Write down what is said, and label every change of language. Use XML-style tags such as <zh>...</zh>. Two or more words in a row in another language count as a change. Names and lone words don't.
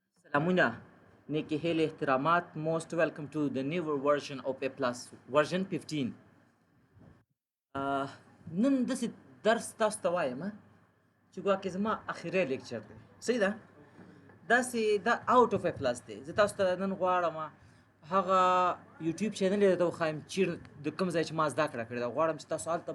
<ps>سلامونه نیکی هیل احترامات</ps> <en>most welcome to the newer version of A plus version 15</en> <ps>نن داسې درس تاسو ته وایم چې ګواکې زما اخري لیکچر دی صحیح ده داسې دا</ps> <en>out of A plus</en> <ps>دی زه تاسو ته نن غواړم هغه یوټیوب چینل یې درته وښایم چیرې د کوم ځای چې ما زده کړه کړې ده غواړم چې تاسو هلته</ps>